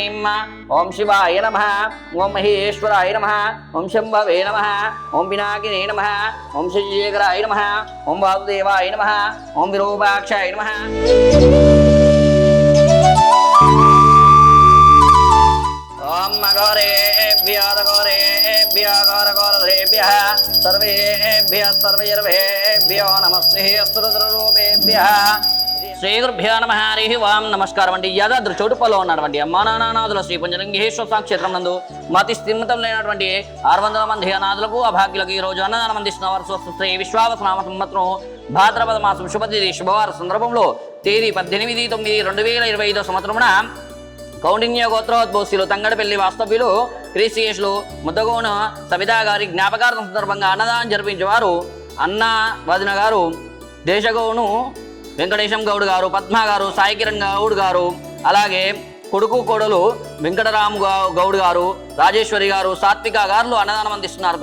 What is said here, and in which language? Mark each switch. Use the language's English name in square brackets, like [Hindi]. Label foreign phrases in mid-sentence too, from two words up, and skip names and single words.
[Sanskrit] ओं शिवाय नमः ओं महेश्वराय नमः ओं शम्भवे नमः ओं पिनाकिने नमः ओं शेखराय नमः ओं वासुदेवाय नमः ओं विरूपाक्षाय नमः। ओं मघोरेभ्यः घोरेभ्यः सर्वेभ्यः सर्वैर्भ्यो नमस्ते अस्त्ररूपेभ्यः। శ్రీ గురుభ్యో నమః హరి ఓం [Telugu] నమస్కారం అండి. యాదాద్రి చోటుపల్లో ఉన్నటువంటి అమ్మా నానాదుల శ్రీ పుంజలింగేశ్వర సాక్షేత్రం నందు మతి స్థిమితం లేనటువంటి 600 మంది అనాథులకు అభాగ్యులకు ఈ రోజు అన్నదానం అందిస్తున్న వారు శ్రీ విశ్వావసనామ సంవత్సరం భాద్రపద మాసం శుభతిథి శుభవార సందర్భంలో తేదీ 18/9/2025 సంవత్సరమున కౌండిన్య గోత్రోద్భవస్యులు తంగడపల్లి వాస్తవ్యులు క్రీసియేషులు ముద్దగోన సవితా గారి జ్ఞాపకార్థం సందర్భంగా అన్నదానం జరిపించేవారు అన్న వదిన గారు దేశగోను వెంకటేశం గౌడ్ గారు పద్మ గారు సాయి కిరణ్ గౌడ్ గారు అలాగే కొడుకు కోడలు వెంకటరాము గౌడ్ గారు రాజేశ్వరి గారు సాత్విక గారు అన్నదానం అందిస్తున్నారు.